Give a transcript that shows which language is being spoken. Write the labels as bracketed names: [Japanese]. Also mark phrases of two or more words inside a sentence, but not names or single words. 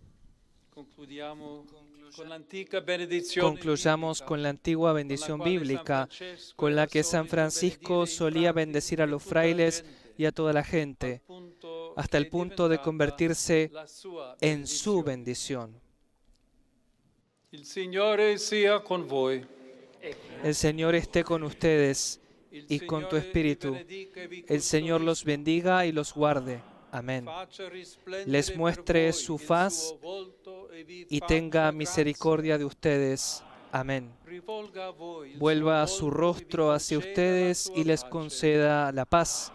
[Spanish] Concluyamos con la antigua bendición bíblica, con la que San Francisco solía bendecir a los frailes y a toda la gente, hasta el punto de convertirse en su bendición. [Italian] Il Signore sia con voi. [Spanish] El Señor esté con ustedes y con tu espíritu. El Señor los bendiga y los guarde. Amén. Les muestre su faz y tenga misericordia de ustedes. Amén. Vuelva su rostro hacia ustedes y les conceda la paz.